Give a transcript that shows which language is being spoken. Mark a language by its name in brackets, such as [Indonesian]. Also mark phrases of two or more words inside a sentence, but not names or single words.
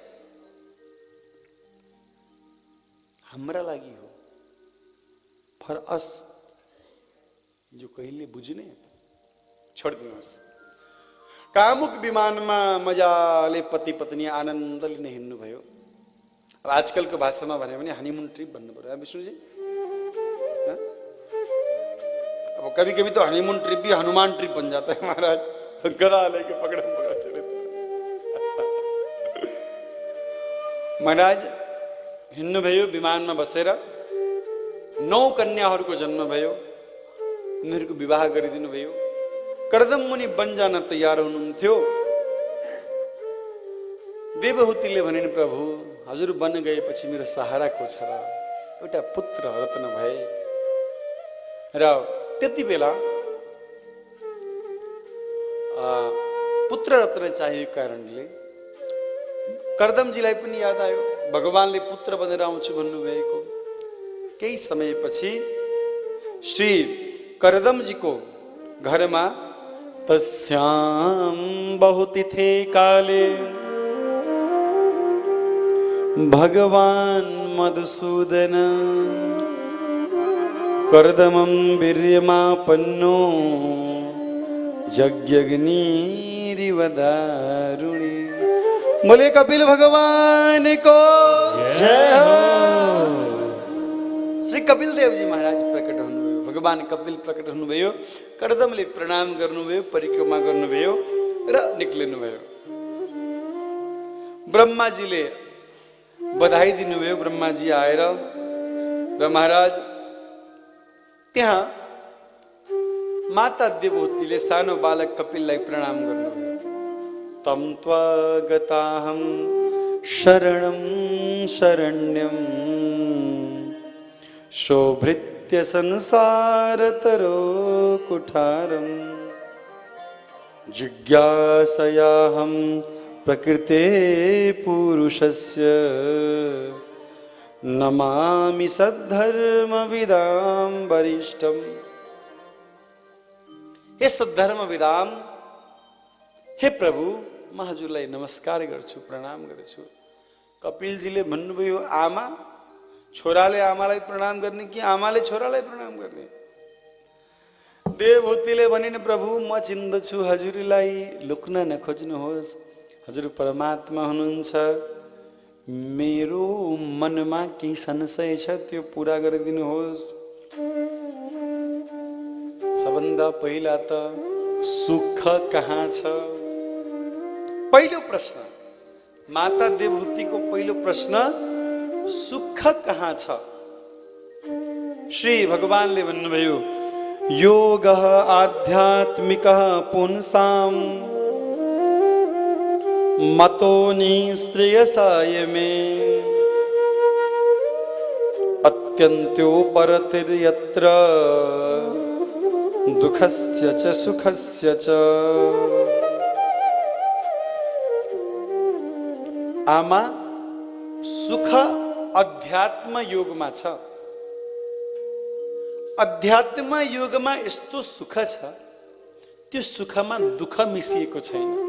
[Nepali] हाम्रा लागि हो, [English] for us, [Nepali] जो कहिले बुझ्ने छोडिदिनुहोस्। कामुक विमानमा मजाले पति पत्नी आनन्दले नै हिँड्नुभयो। अब आजकलको भाषामा भन्यो भने [English] honeymoon trip [Nepali] भन्नु पर्यो विष्णुजी। [Hindi] अब कभी कभी तो [English] honeymoon trip [Hindi] भी हनुमान ट्रिप बन जाता है महाराज, गदा लेके पकड़म पकड़ चले। [Nepali] महाराज हिँड्नुभयो, विमानमा बसेर 9 कन्याहरूको जन्म भयो, उनीहरूको विवाह गरिदिनु भयो। कर्दम मुनि बन जान तयार हुनुहुन्थ्यो। देवहूतिले भनिन्, प्रभु हजुर बन गएपछि मेरो सहारा को छ र? एउटा पुत्र रत्न भए। र त्यति बेला पुत्र रत्न चाहिएको कारणले कर्दमजीलाई पनि याद आयो, भगवानले पुत्र बनेर आउँछु भन्नुभएको। केही समयपछि श्री कर्दमजीको घरमा [Sanskrit] तस्याम बहुतिथे काले भगवान मधुसूदन कर्दमं वीर्यमापन्नो यज्ञग्निरिव दारुणी। [Hindi] बोले कपिल भगवान को जय हो। [Nepali] श्री कपिल देव जी महाराज प्रकट हुनुभयो, भगवान कपिल प्रकट हुनुभयो। कर्दमले प्रणाम गर्नुभयो, परिक्रमा गर्नुभयो र निक्लिनुभयो। ब्रह्माजीले बधाई दिनुभयो। ब्रह्माजी आएर र महाराज त्यहाँ माता देवहूतिले सानो बालक कपिललाई प्रणाम गर्नुभयो। [Sanskrit] तम त्वागताहं शरणं शरण्यं शोभृत्य संसारतरो कुठारं जिज्ञासयाहं प्रकृते पुरुषस्य नमामि सद्धर्म विदाम वरिष्ठम। [Nepali] हे [Sanskrit] सद्धर्म विदाम, [Nepali] हे प्रभु म हजुरलाई नमस्कार गर्छु, प्रणाम गर्छु। कपिलजीले भन्नुभयो, आमा छोराले आमालाई प्रणाम गर्ने कि आमाले छोरालाई प्रणाम गर्ने? देवहूतिले भनिन्, प्रभु म चिन्दछु, हजुरलाई लुक्न नखोज्नुहोस्, हजुर परमात्मा हुनुहुन्छ। मेरो मनमा केही संशय छ, त्यो पूरा गरिदिनुहोस्। सबभन्दा पहिला त सुख कहाँ छ? पहिलो प्रश्न, माता देवहूतिको पहिलो प्रश्न, सुख कहाँ छ? श्री भगवानले भन्नुभयो, [Sanskrit] योगः आध्यात्मिकः पुंसां मतो निःश्रेयसाय मे अत्यन्त्योपरतिर्यत्र दुःखस्य च सुखस्य च। [Nepali] आमा, सुख अध्यात्म योगमा छ। अध्यात्म योगमा यस्तो सुख छ, त्यो सुखमा दुःख मिसिएको छैन।